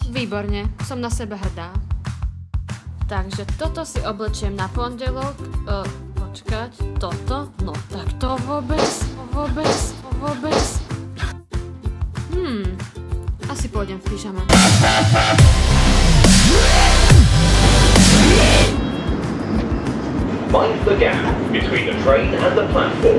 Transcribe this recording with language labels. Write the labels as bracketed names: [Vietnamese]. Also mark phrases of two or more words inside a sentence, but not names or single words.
[Slovak] Výborne, som na seba hrdá. Takže toto si oblečiem na pondelok, počkať, toto, no tak to vôbec. Asi pôjdem v pyžame. [English] Mind the gap between the train and the platform.